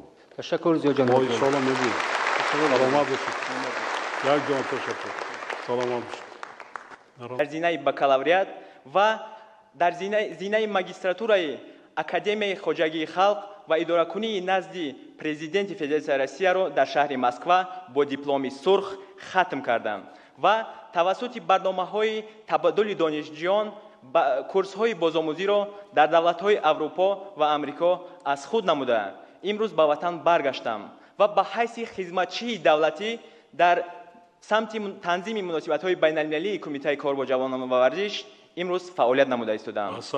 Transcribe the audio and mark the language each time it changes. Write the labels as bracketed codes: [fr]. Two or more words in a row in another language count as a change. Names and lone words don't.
[fa] تشکر زیاد جناب. ما انشاءالله میبینیم. سلامت باشید. یک جان تشکر. سلامت باشید. در زینه بکالوریات و در زینه ماگیستراتورای اکادمی خواجگی خلق و اداره کنی نزد [tg] президенти Федератсияи Россияро дар шаҳри Москва бо дипломи сурх хатм кардам ва тавассути барномаҳои табаддули донишҷӯён курсҳои бозомӯзиро дар давлатҳои Аврупо ва Амрико аз худ намуда имрӯз ба ватан баргаштам ва ба ҳайси хизматчии давлатӣ дар самти танзими муносибатҳои байналмилалии Кумитаи кор бо ҷавонон ва варзиш имрӯз фаъолият намуда истодаам.